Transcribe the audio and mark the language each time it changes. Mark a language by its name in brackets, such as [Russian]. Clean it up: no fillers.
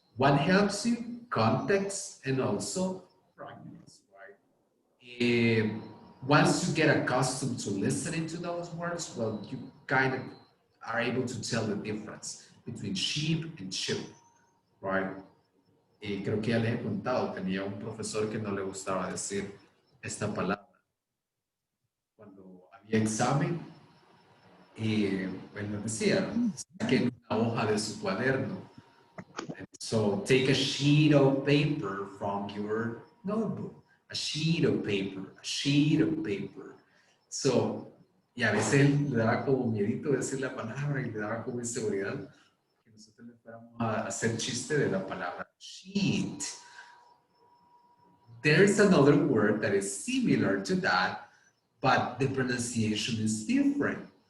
[English] What helps you? Context and also practice, right? Once you get accustomed to listening to those words, well, you kind of are able to tell the difference between sheep and ship, right? [Spanish] Y creo que ya les he contado, tenía un profesor que no le gustaba decir esta palabra. Cuando había examen, él nos decía, saquen una hoja de su cuaderno. [English] So take a sheet of paper from your notebook. A sheet of paper, a sheet of paper. [Spanish] So, y a veces le daba como miedito decir la palabra y le daba como inseguridad que nosotros le fuéramos a hacer chiste de la palabra sheet. [English] There's another word that is similar to that, but the pronunciation is different.